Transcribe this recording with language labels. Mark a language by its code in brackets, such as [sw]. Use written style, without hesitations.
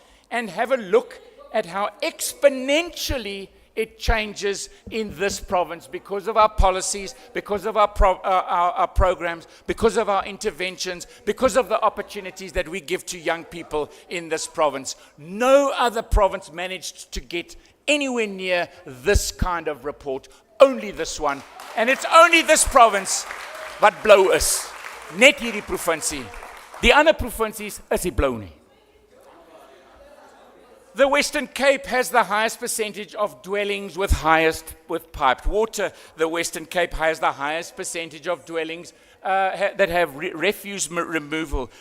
[en] And have a look at how exponentially it changes in this province because of our policies, because of our programs, because of our interventions, because of the opportunities that we give to young people in this province. No other province managed to get anywhere near this kind of report, only this one. And it's only this province [af] wat blou is. Net hierdie provinsie. Die ander provinsies is die blou nie. [en] The Western Cape has the highest percentage of dwellings with piped water. The Western Cape has the highest percentage of dwellings that have refuse removal.